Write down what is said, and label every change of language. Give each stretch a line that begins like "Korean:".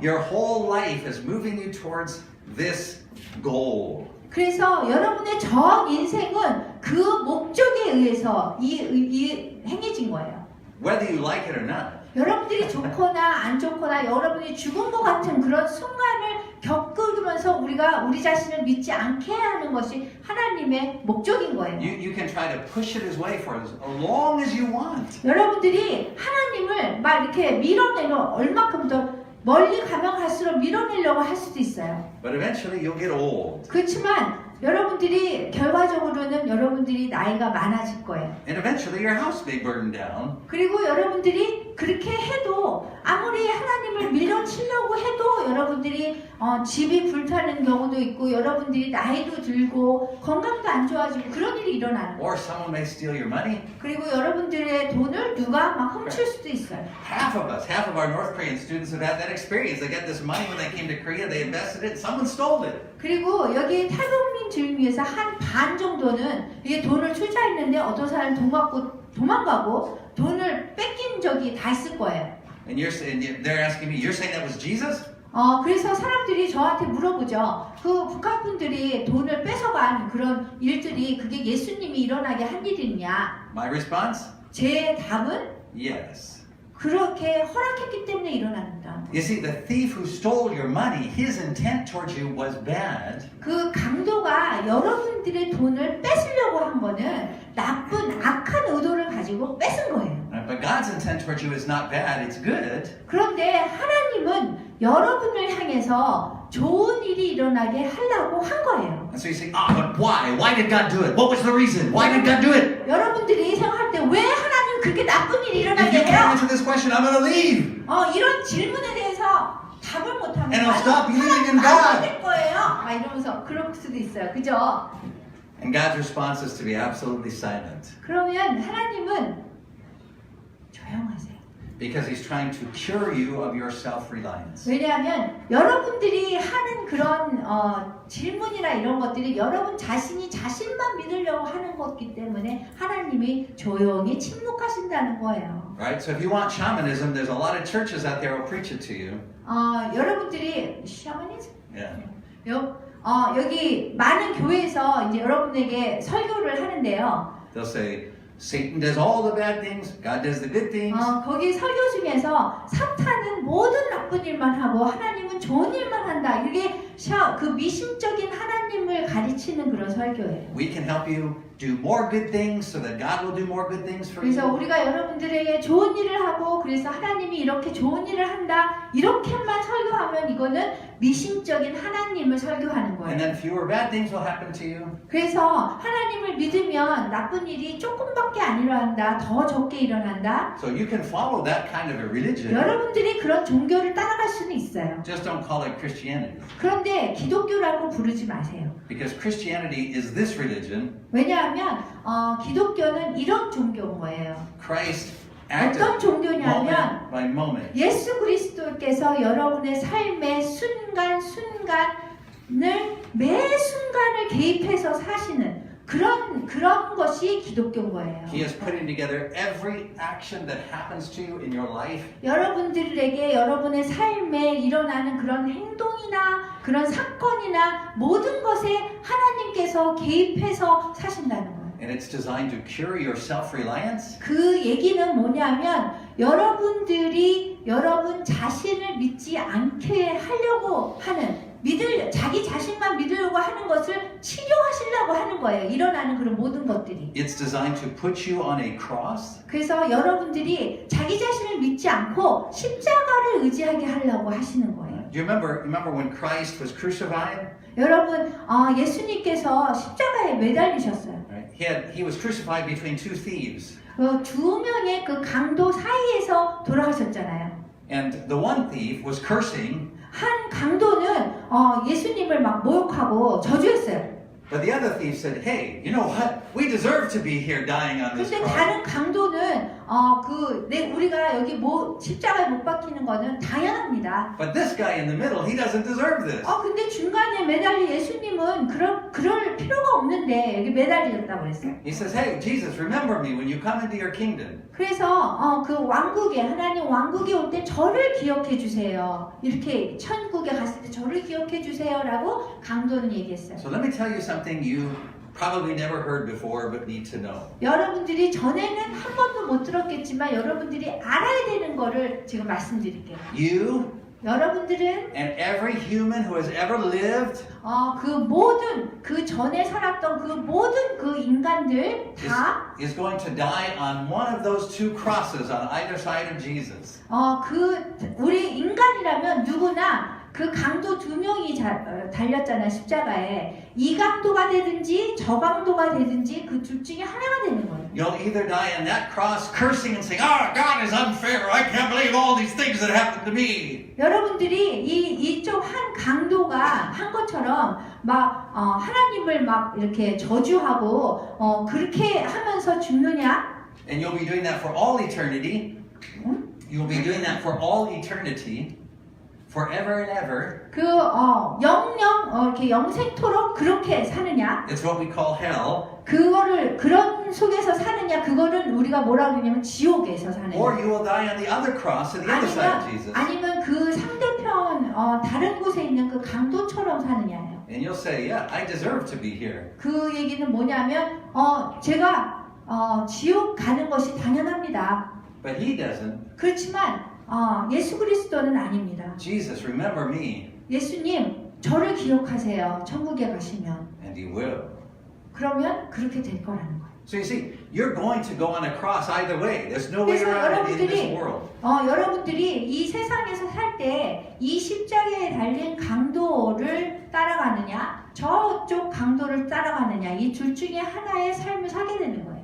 English: Your whole life is moving you towards this goal.
Korean: 그래서 여러분의 전 인생은 그 목적에 의해서 행해진 거예요.
English: Whether you like it or not.
Korean: 여러분들이 좋거나 안 좋거나 여러분이 죽은 것 같은 그런 순간을 겪으면서 우리가 우리 자신을 믿지 않게 하는 것이 하나님의 목적인 거예요.
English: You can try to push it away for as long as you want.
Korean: 여러분들이 하나님을 막 이렇게 밀어내려 얼마큼 더 멀리 가면 갈수록 밀어내려고 할 수도 있어요.
English: But eventually you'll get old.
Korean: 그렇지만 여러분들이 결과적으로는 여러분들이 나이가 많아질 거예요.
English: And eventually your house may burn down.
Korean: 그리고 여러분들이 그렇게 해도 아무리 하나님을 밀어치려고 해도 여러분들이 집이 불타는 경우도 있고 여러분들이 나이도 들고 건강도 안 좋아지고 그런 일이 일어나는 거예요.
English: Or someone may steal your money.
Korean: 그리고 여러분들의 돈을 누가 막 훔칠 수도 있어요.
English: Half of our North Korean students have had that experience. They got this money when they came to Korea, they invested it, someone stole it.
Korean: 그리고 여기 탈북민 주민에서 한 반 정도는 이게 돈을 투자했는데 어떤 사람이 돈 갖고 도망가고 돈을 뺏긴 적이 다 있을 거예요.
English: And they're asking me, you're saying that was Jesus?
Korean: 그래서 사람들이 저한테 물어보죠. 그 북한 분들이 돈을 뺏어간 그런 일들이 그게 예수님이 일어나게 한 일이냐?
English: My response?
Korean: 제 답은
English: Yes.
Korean: 그렇게 허락했기 때문에 일어난다.
English: You see, the thief who stole your money, his intent towards you was bad.
Korean: 그 강도가 여러분들의 돈을 뺏으려고 한 거는 나쁜 악한 의도를 가지고 뺏은 거예요.
English: But God's intent towards you is not bad, it's good.
Korean: 그런데 하나님은 여러분을 향해서 좋은 일이 일어나게 하려고 한 거예요.
English: And so you say, but why? Why did God do it? What was the reason? Why did God do it?
Korean: 여러분들이 생각할 때 왜 하나님 그렇게 나쁜 일이 일어나게
English: you can't
Korean: 해요?
English: answer this question, I'm going to leave.
Korean: 이런 질문에 대해서 답을 못하면
English: And I'll stop believing in God.
Korean: 될 거예요. 막 이러면서 그럴 수도 있어요. 그죠?
English: And God's response is to be absolutely silent
Korean: 그러면 하나님은 조용하세요.
English: because He's trying to cure you of your self-reliance.
Korean: 왜냐하면 여러분들이 하는 그런 질문이나 이런 것들이 여러분 자신이 자신만 믿으려고 하는 것이기 때문에 하나님이 조용히 침묵하신다는 거예요.
English: Right? So if you want shamanism, there's a lot of churches out there who will preach it to you.
Korean: 여러분들이 샤머니즘?
English: Yeah.
Korean: 여기 많은 교회에서 이제 여러분에게 설교를 하는데요.
English: They'll say, Satan does all the bad things, God does the good things.
Korean: 거기 설교 중에서 사탄은 모든 나쁜 일만 하고 하나님은 좋은 일만 한다. 이게 그 미심적인 하나님을 가르치는 그런 설교예요.
English: We can help you do more good things so that God will do more good things for
Korean: 그래서
English: you.
Korean: 우리가 여러분들에게 좋은 일을 하고 그래서 하나님이 이렇게 좋은 일을 한다. 이렇게만 설교하면 이거는 미심적인 하나님을 설교하는
English: And
Korean: 거예요.
English: then fewer bad things will happen to you.
Korean: 그래서 하나님을 믿으면 나쁜 일이 조금밖에 안 일어난다. 더 적게 일어난다.
English: So you can follow that kind of a religion.
Korean: 여러분들이 그런 종교를 따라갈 수는 있어요.
English: Just don't call it Christianity.
Korean: 그런데 기독교라고 부르지 마세요.
English: Because Christianity is this religion.
Korean: 왜냐하면 기독교는 이런 종교인 거예요.
English: Christ acted
Korean: 어떤 종교냐면
English: moment by moment.
Korean: 예수 그리스도께서 여러분의 삶의 순간순간을 매 순간을 개입해서 사시는 그런 것이 기독교인 거예요.
English: He is putting together every action that happens to you in your life.
Korean: 여러분들에게 여러분의 삶에 일어나는 그런 행동이나 그런 사건이나 모든 것에 하나님께서 개입해서 사신다는 거예요.
English: And it's designed to cure your self-reliance.
Korean: 그 얘기는 뭐냐면 여러분들이 여러분 자신을 믿지 않게 하려고 하는 자기 자신만 믿으려고 하는 것을 치료하시려고 하는 거예요. 일어나는 그런 모든 것들이.
English: It's designed to put you on a cross.
Korean: 그래서 여러분들이 자기 자신을 믿지 않고 십자가를 의지하게 하려고 하시는 거예요.
English: Do you remember when Christ was crucified?
Korean: 여러분, 예수님께서 십자가에 매달리셨어요.
English: Right? He was crucified between two thieves.
Korean: 두 명의 그 강도 사이에서 돌아가셨잖아요.
English: And the one thief was cursing,
Korean: 한 강도는 예수님을 막 모욕하고 저주했어요.
English: but the other thief said, "Hey, you know what? We deserve to be here dying on this
Korean: 근데
English: cross."
Korean: 다른 강도는 우리가 여기 십자가에 못 박히는 거는 당연합니다.
English: But this guy in the middle, he doesn't deserve this.
Korean: 근데 중간에 매달린 예수님은 그럴 필요가 없는데 여기 매달리셨다고 그랬어요.
English: He says, "Hey, Jesus, remember me when you come into your kingdom."
Korean: 그래서 그 왕국에 하나님 왕국에 올 때 저를 기억해 주세요. 이렇게 천국에 갔을 때 저를 기억해 주세요라고 강도는 얘기했어요.
English: So let me tell you something you probably never heard before but need to know.
Korean: 여러분들이 전에는 한 번도 못 들었겠지만 여러분들이 알아야 되는 거를 지금 말씀드릴게요.
English: You
Korean: 여러분들은
English: and every human who has ever lived
Korean: 그 모든 그 전에 살았던 그 모든 그 인간들 다
English: is going to die on one of those two crosses on either side of Jesus.
Korean: 우리 인간이라면 누구나 그 강도 두 명이 달렸잖아요 십자가에. 이 강도가 되든지 저 강도가 되든지 그 둘 중에 하나가 되는 거예요.
English: You'll either die on that cross cursing and saying, "Oh, God is unfair. I can't believe all these things that happened to me."
Korean: 여러분들이 이쪽 한 강도가 한 것처럼 막 하나님을 막 이렇게 저주하고 그렇게 하면서 죽느냐?
English: And you'll be doing that for all eternity. You'll be doing that for all eternity. Forever and ever.
Korean: 영영 이렇게 영생토록 그렇게 사느냐?
English: It's what we call hell.
Korean: 그런 속에서 사느냐? 그거는 우리가 뭐라고 그러냐면 지옥에서 사느냐?
English: Or you will die on the other cross on the other side of Jesus.
Korean: 아니면 그 상대편 다른 곳에 있는 그 강도처럼 사느냐예요.
English: And you'll say, "Yeah, I deserve to be here."
Korean: 그 얘기는 뭐냐면 제가 지옥 가는 것이 당연합니다.
English: But he doesn't.
Korean: 그렇지만 예수 그리스도는 아닙니다.
English: Jesus, remember me.
Korean: 예수님, 저를 기억하세요. 천국에 가시면.
English: And he will.
Korean: 그러면 그렇게 될 거라는 거예요.
English: So you see, you're going to go on a cross either way. There's no way
Korean: 그래서
English: around it in this world.
Korean: 여러분들이 이 세상에서 살 때 이 십자가에 달린 강도를 따라가느냐, 저쪽 강도를 따라가느냐, 이 둘 중에 하나의 삶을 살게 되는 거예요.